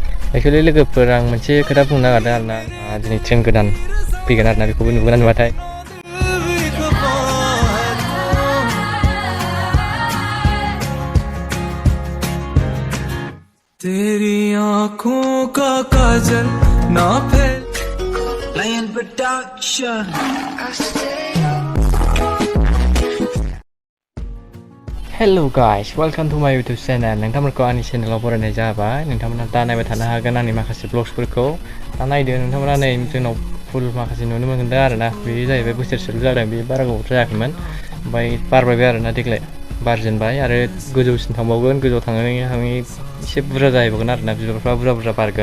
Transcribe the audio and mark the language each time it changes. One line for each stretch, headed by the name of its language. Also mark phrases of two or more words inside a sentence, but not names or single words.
Bodo: एक्चुअली लोगोफोर आं मोनसे खोथा बुंनो नागिरदों आरोना दिनै ट्रेन गोदान फैगोन आरोना बेखौबो नुगोन ना नुवाथाय
Hindi: तेरी आँखों का काजल ना फैल Lion Production
English: Hello guys, welcome to my YouTube channel.
Bodo: नोंथांमोनखौ आंनि चेनेलाव बरायनाय जाबाय। नोंथांमोना दा नायबाय थानो हागोन आंनि माखासे ब्लग्सफोरखौ। दा नायदो नोंथांमोना नै जोंनाव फुल माखासे नुनो मोनदों आरोना। बेयो जाहैबाय बोसोरसेल' जादों, बे बारा गोबाव जायाखैमोन। ओमफ्राय बारबायबो आरोना देग्लाय बारजेनबाय आरो गोजौसिन थांबावगोन, गोजौआव थाङै एसे बुरजा जाहैबावगोन आरोना, बिबारफ्रा बुरजा बारगोन।